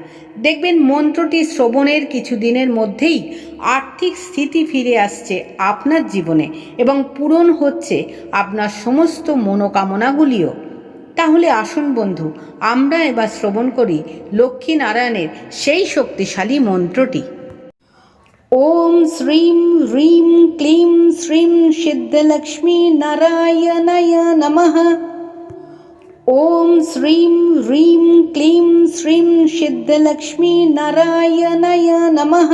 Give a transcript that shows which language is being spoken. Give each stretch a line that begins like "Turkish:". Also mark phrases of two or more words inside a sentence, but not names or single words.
Bangla: দেখবেন মন্ত্রটি শ্রবণের কিছুদিনের মধ্যেই আর্থিক স্থিতি ফিরে আসছে আপনার জীবনে এবং পূরণ হচ্ছে আপনার সমস্ত মনোকামনাগুলিও। তাহলে আসুন বন্ধু, আমরা এবার শ্রবণ করি লক্ষ্মী নারায়ণের সেই শক্তিশালী মন্ত্রটি।
Sanskrit: ওম শ্রীং হ্রিং ক্লিং শ্রীং সিদ্ধলক্ষ্মী নারায়ণায় নমঃ। ওম শ্রীং হ্রিং ক্লিং শ্রীং সিদ্ধলক্ষ্মী নারায়ণায় নমঃ।